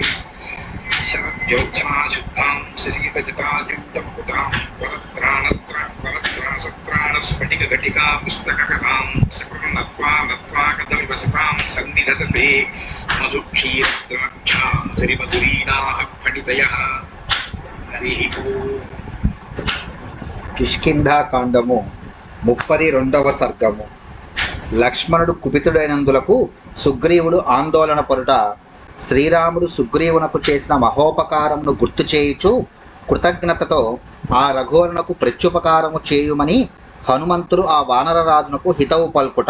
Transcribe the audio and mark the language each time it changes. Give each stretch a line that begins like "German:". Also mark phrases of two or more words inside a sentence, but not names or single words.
Sanskrit: शरज्योत्सनाशुद्धां शशीतजटाजूटमुकुटां वरत्रासत्राणस्फटिकघटिका पुस्तककलां सकलं नत्वा नत्वा कदमिव सतां सन्निधत्ते मधुक्षीरद्राक्षा मधुरिमधुरीणाः फणितयः। हरिः ओम्।
Telugu: కిష్కింధాకాండము 32వ సర్గము. లక్ష్మణుడు కుపితుడైనందులకు సుగ్రీవుడు ఆందోళన పడుట. శ్రీరాముడు సుగ్రీవునకు చేసిన మహోపకారమును గుర్తు చేయుచు కృతజ్ఞతతో ఆ రఘువరునకు ప్రత్యుపకారము చేయుమని హనుమంతుడు ఆ వానరరాజునకు హితవు పల్కుట.